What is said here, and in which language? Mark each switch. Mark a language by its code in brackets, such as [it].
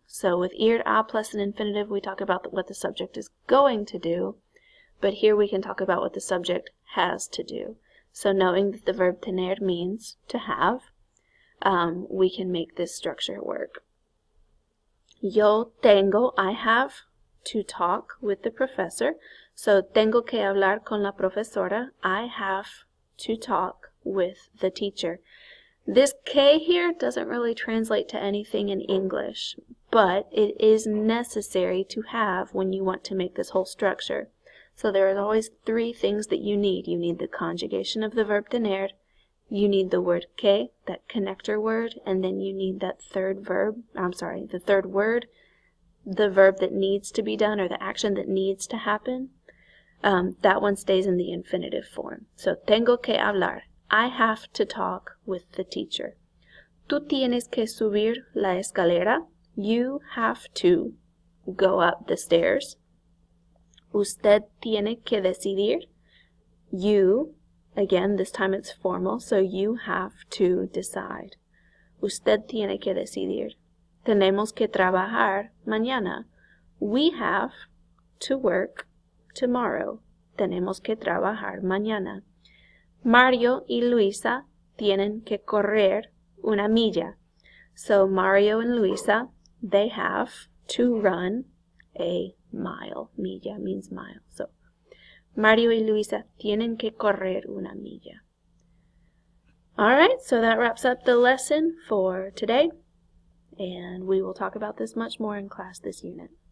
[en] So with ir a plus an infinitive, we talk about what the subject is going to do. But here we can talk about what the subject has to do. So knowing that the verb tener means to have, we can make this structure work. [es] Yo tengo, [en] I have to talk with the professor. [es] So tengo que hablar con la profesora. [en] I have to talk with the teacher. This que here doesn't really translate to anything in English, but it is necessary to have when you want to make this whole structure. So there are always 3 things that you need. You need the conjugation of the verb tener, you need the word que, that connector word, and then you need that third word, the verb that needs to be done or the action that needs to happen. That one stays in the infinitive form. So [es] tengo que hablar. [en] I have to talk with the teacher. [es] Tú tienes que subir la escalera. [en] You have to go up the stairs. [es] Usted tiene que decidir. [en] You, again, this time it's formal, so you have to decide. Usted tiene que decidir. [es] tenemos que trabajar mañana. [en] We have to work tomorrow. [es] Tenemos que trabajar mañana. Mario y Luisa tienen que correr una milla. [en] So Mario and Luisa, they have to run a mile. Milla means mile. [es] So Mario y Luisa tienen que correr una milla. [en] Alright, so that wraps up the lesson for today. And we will talk about this much more in class this unit.